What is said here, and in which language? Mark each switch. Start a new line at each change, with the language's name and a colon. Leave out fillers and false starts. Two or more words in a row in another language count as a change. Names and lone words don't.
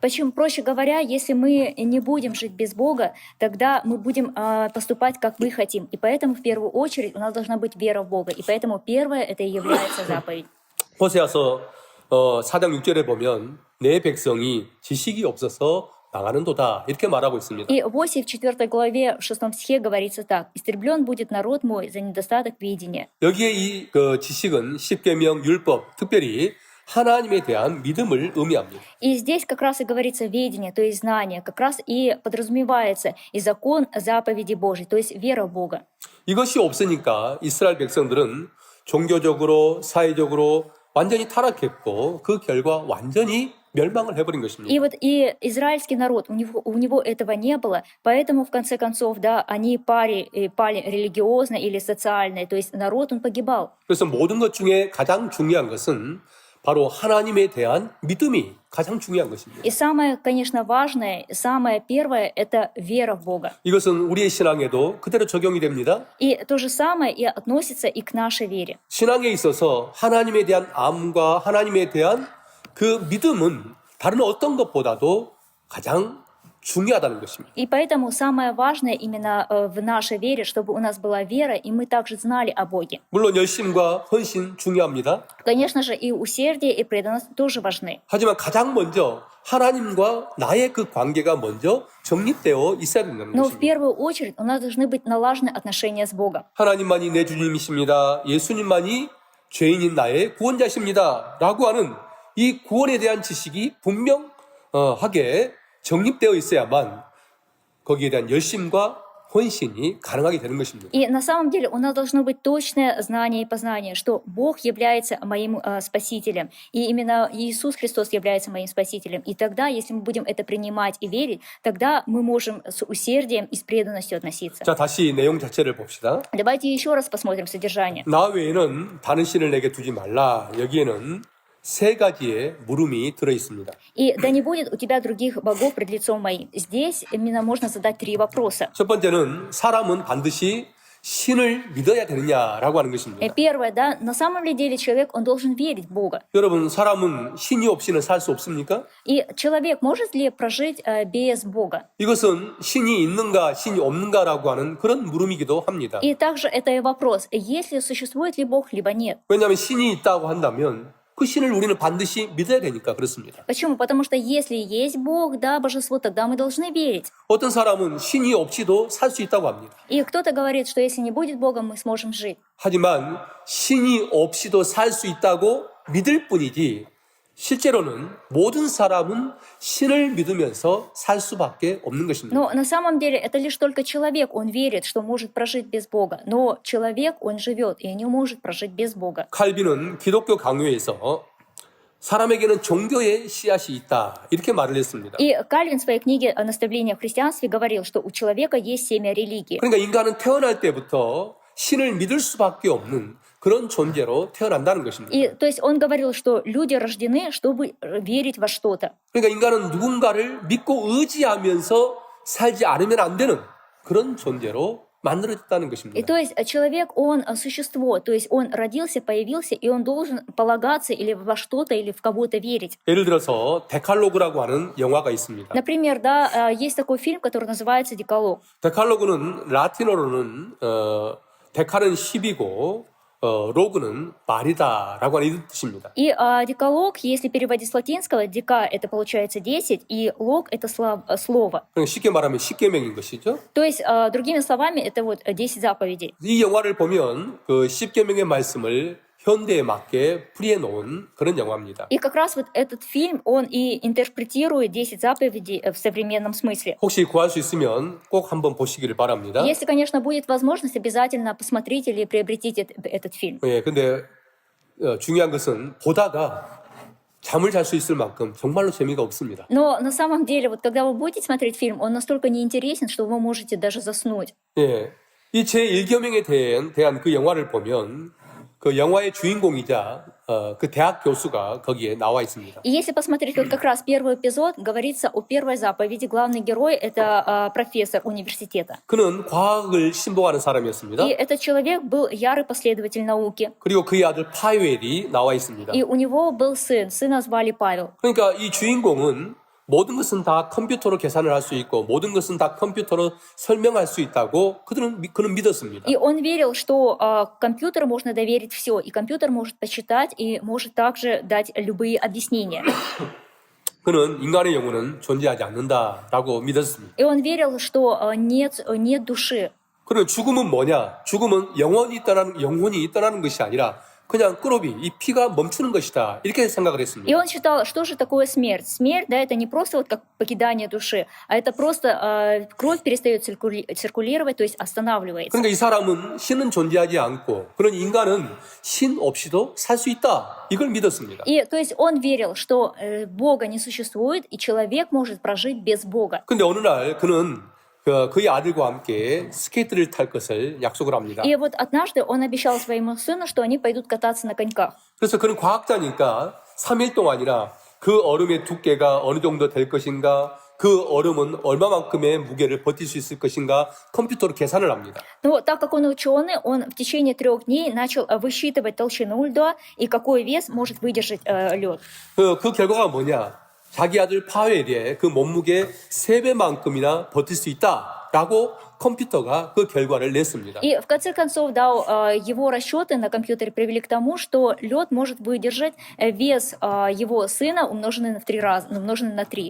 Russian: Почему? Проще говоря, если мы не будем жить без Бога, тогда мы будем поступать, как мы хотим. И поэтому в первую очередь у нас должна быть вера в Бога. И поэтому первое это и является заповедь.
Korean: 호세아서 4장 6절에 보면 내 백성이 지식이 없어서 망하는도다 이렇게 말하고 있습니다.
Russian: И в Осии в 4 главе, в 6 стихе говорится так: «Истреблен будет народ мой за недостаток видения».
Korean: 여기에 이 지식은 10계명 율법, 특별히 하나님에 대한 믿음을 의미합니다.
Russian: И здесь как раз и говорится ведение, то есть знание, как раз и подразумевается и закон заповеди Божьей, то есть вера в Бога.
Korean: 이것이 없으니까 이스라엘 백성들은 종교적으로, 사회적으로 완전히 타락했고 그 결과 완전히 멸망을 해버린 것입니다.
Russian: И вот и израильский народ, у него этого не было, поэтому в конце концов, они пали религиозно или социально, то есть народ, он погибал.
Korean: 그래서 모든 것 중에 가장 중요한 것은 바로 하나님에 대한 믿음이 가장 중요한 것입니다.
Russian: И самое, конечно, важное, самое первое, это вера в Бога.
Korean: 이것은 우리의 신앙에도 그대로 적용이 됩니다.
Russian: И то же самое и относится и к нашей вере.
Korean: 신앙에 있어서 하나님에 대한 암과 하나님에 대한 그 믿음은 다른 어떤 것보다도 가장 중요하다는 것입니다.
Russian: И поэтому самое важное именно в нашей вере, чтобы у нас была вера, и мы также знали о Боге.
Korean: 물론 열심과 헌신 중요합니다.
Russian: Конечно же, и усердие, и преданность тоже важны.
Korean: 하지만 가장 먼저 하나님과 나의 그 관계가 먼저 정립되어 있어야 된다는
Russian: Но в
Korean: 것입니다.
Russian: первую очередь у нас должны быть налажены отношения с Богом.
Korean: 하나님만이 내 주님이십니다. 예수님만이 죄인인 나의 구원자십니다. 라고 하는 이 구원에 대한 지식이 분명하게 정립되어 있어야만 거기에 대한 열심과 헌신이 가능하게 되는 것입니다.
Russian: И на самом деле у нас должно быть точное знание и познание, что Бог является моим Спасителем, и именно Иисус Христос является моим Спасителем. И тогда, если мы будем это принимать и верить, тогда мы можем с усердием и с преданностью относиться.
Korean: 자, 다시 내용 자체를 봅시다.
Russian: Давайте еще раз посмотрим содержание.
Korean: 나 외에는 다른 신을 내게 두지 말라. 여기에는 세 가지의 물음이 들어 있습니다.
Russian: И да не будет у тебя других богов пред лицом моим. Здесь именно можно задать 3 вопроса.
Korean: 첫 번째는 사람은 반드시 신을 믿어야 되느냐라고 하는 것입니다.
Russian: Первое, да, на самом ли деле человек, он должен верить в Бога.
Korean: 여러분, 사람은 신이 없이는 살 수 없습니까?
Russian: И человек может ли прожить без Бога?
Korean: 이것은 신이 있는가, 신이 없는가라고 하는 그런 물음이기도 합니다.
Russian: И также это и вопрос, если существует ли Бог, либо нет.
Korean: 왜냐하면 신이 있다고 한다면 그 신을 우리는 반드시 믿어야 되니까 그렇습니다.
Russian: Почему? Потому что если есть Бог, да, божество, тогда мы должны верить.
Korean: 어떤 사람은 신이 없이도 살 수 있다고 합니다.
Russian: И кто-то говорит, что если не будет Бога, мы сможем жить.
Korean: 하지만 신이 없이도 살 수 있다고 믿을 뿐이지 실제로는 모든 사람은 신을 믿으면서 살 수밖에 없는 것입니다.
Russian: Но на самом деле это лишь только человек, он верит, что может прожить без Бога. Но человек, он живет и не может прожить без Бога.
Korean: 칼빈은 기독교 강요에서 사람에게는 종교의 씨앗이 있다 이렇게 말을 했습니다.
Russian: И Кальвин в своей книге о наставлении в христианстве говорил, что у человека есть семя религии.
Korean: 그러니까 인간은 태어날 때부터 신을 믿을 수밖에 없는 그런 존재로 태어난다는 것입니다.
Russian: И то есть он говорил, что люди рождены, чтобы верить во что-то.
Korean: 그러니까 인간은 누군가를 믿고 의지하면서 살지 않으면 안 되는 그런 존재로 만들어졌다는
Russian: И
Korean: 것입니다.
Russian: то есть человек, он существо, то есть он родился, появился, и он должен полагаться или во что-то, или в кого-то верить.
Korean: 예를 들어서 데칼로그라고 하는 영화가 있습니다.
Russian: Например, да, есть такой фильм, который называется «Декалог».
Korean: 데칼로그는 라틴어로는 데칼은 10이고 로그는 말이다라고 하는 이런 뜻입니다.
Russian: И декалог, если переводить с латинского, дека — это получается 10, и лог — это слово.
Korean: 그러니까 쉽게 말하면 십계명인 것이죠.
Russian: То есть, другими словами, это вот 10 заповедей.
Korean: 이 영화를 보면 그 십계명의 말씀을 현대에 맞게 풀이해 놓은 그런 영화입니다.
Russian: И как раз вот этот фильм, он и интерпретирует 10 заповедей в современном смысле.
Korean: 혹시 구할 수 있으면 꼭 한번 보시기를 바랍니다.
Russian: Если, конечно, будет возможность, обязательно посмотрите или приобретите этот фильм.
Korean: 예, 근데 중요한 것은 보다가 잠을 잘 수 있을 만큼 정말로 재미가 없습니다.
Russian: Но на самом деле, вот когда вы будете смотреть фильм, он настолько неинтересен, что вы можете даже заснуть.
Korean: 예, 이 제1계명에 대한 그 영화를 보면 그 영화의 주인공이자 그 대학 교수가 거기에 나와 있습니다.
Russian: И если посмотреть вот как раз первый эпизод, говорится о первой заповеди. Главный герой — это профессор университета.
Korean: 그는 과학을 신봉하는 사람이었습니다.
Russian: И этот человек был ярый последователь науки.
Korean: 그리고 그의 아들 파웰이 나와 있습니다.
Russian: И у него был сын, сына звали Павел.
Korean: 그러니까 이 주인공은 모든 것은 다 컴퓨터로 계산을 할 수 있고 모든 것은 다 컴퓨터로 설명할 수 있다고 그는 믿었습니다.
Russian: И он верил, что компьютеру можно доверить все, и компьютер может почитать и может также дать любые объяснения.
Korean: 그는 인간의 영혼은 존재하지 않는다라고 믿었습니다.
Russian: И он верил, что нет души.
Korean: 그럼 죽음은 뭐냐? 죽음은 영혼이 떠나는 것이 아니라 그냥 끄럽이 이 피가 멈추는 것이다. 이렇게 생각을
Russian: И
Korean: 했습니다.
Russian: он считал, что же такое смерть? Смерть, да, это не просто вот как покидание души, а это просто кровь перестает циркулировать, то есть останавливается.
Korean: 그러니까 이 사람은 신은 존재하지 않고 그런 인간은 신 없이도 살 수 있다. 이걸 믿었습니다.
Russian: И то есть он верил, что Бога не существует, и человек может прожить без Бога.
Korean: 근데 어느 날 그는 그의 아들과 함께 스케이트를 탈 것을 약속을 합니다.
Russian: И вот однажды он обещал своему сыну, что они пойдут кататься на коньках.
Korean: 그래서 그는 과학자니까 3일 동안이나 그 얼음의 두께가 어느 정도 될 것인가, 그 얼음은 얼마만큼의 무게를 버틸 수 있을 것인가 컴퓨터로 계산을 합니다.
Russian: Но так как он ученый, он в течение 3 дней начал высчитывать толщину льда и какой вес может выдержать лед.
Korean: 그 결과가 뭐냐? 자기 아들 파웰의 그 몸무게 3배만큼이나 버틸 수 있다라고 컴퓨터가 그 결과를 냈습니다.
Russian: И в конце концов, да, его расчеты на компьютере привели к тому, что лед может выдержать вес его сына, умноженный на 3 раза, умноженный на 3.